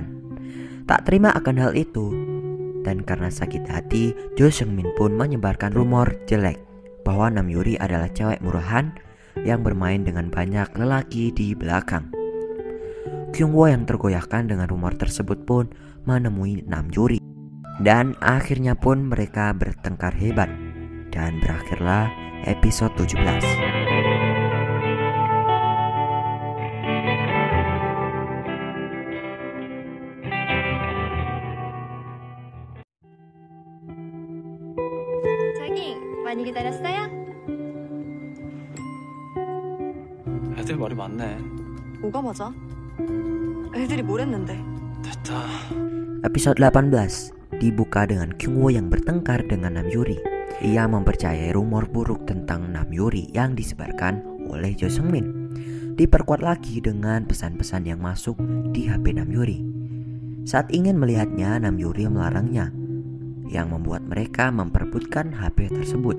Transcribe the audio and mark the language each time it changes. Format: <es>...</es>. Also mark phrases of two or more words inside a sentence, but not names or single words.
<id>Tak terima akan hal itu, dan karena sakit hati, Jo Seungmin pun menyebarkan rumor jelek bahwa Nam Yuri adalah cewek murahan yang bermain dengan banyak lelaki di belakang. Kyungwoo yang tergoyahkan dengan rumor tersebut pun menemui Nam Yuri, dan akhirnya pun mereka bertengkar hebat dan berakhirlah episode 17.</id> <ko>많이 기다렸어요? 애들 말이 많네. 뭐가 맞아? 애들이 뭘 했는데? 됐다.</ko> <id>Episode 18 dibuka dengan Kyungwoo yang bertengkar dengan Nam Yuri. Ia mempercayai rumor buruk tentang Nam Yuri yang disebarkan oleh Jo Seungmin. Diperkuat lagi dengan pesan-pesan yang masuk di HP Nam Yuri. Saat ingin melihatnya, Nam Yuri melarangnya, yang membuat mereka memperebutkan HP tersebut.</id>